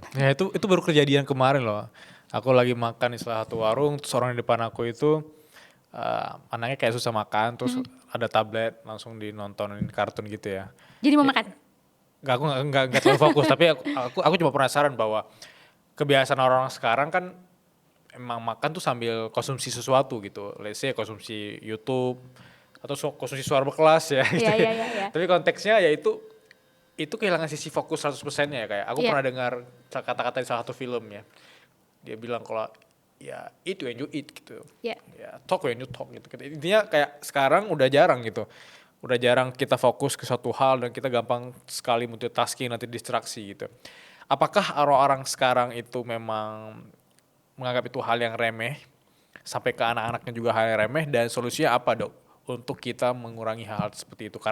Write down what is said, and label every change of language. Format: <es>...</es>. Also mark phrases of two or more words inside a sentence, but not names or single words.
<id>Ya itu baru kejadian kemarin loh. Aku lagi makan di salah satu warung, terus orang di depan aku itu anaknya kayak susah makan, terus ada tablet, langsung dinontonin kartun gitu ya. Jadi mau makan? Aku nggak terlalu fokus, tapi aku cuma penasaran bahwa kebiasaan orang sekarang kan emang makan tuh sambil konsumsi sesuatu gitu.</id> <en>Let's say</en> <id>konsumsi YouTube atau konsumsi suara berkelas ya. Gitu Iya, ya. iya, iya. Tapi konteksnya ya itu kehilangan sisi fokus 100%-nya ya, kayak aku Iya. pernah dengar kata-kata di salah satu film ya. Dia bilang kalau ya</id> <en>eat when you eat</en> <id>gitu. Iya. Ya</id> <en>talk when you talk</en> <id>gitu. Intinya kayak sekarang udah jarang gitu. Udah jarang kita fokus ke suatu hal dan kita gampang sekali multitasking, nanti distraksi gitu. Apakah orang-orang sekarang itu memang menganggap itu hal yang remeh, sampai ke anak-anaknya juga hal yang remeh, dan solusinya apa dok untuk kita mengurangi hal-hal seperti itu?</id>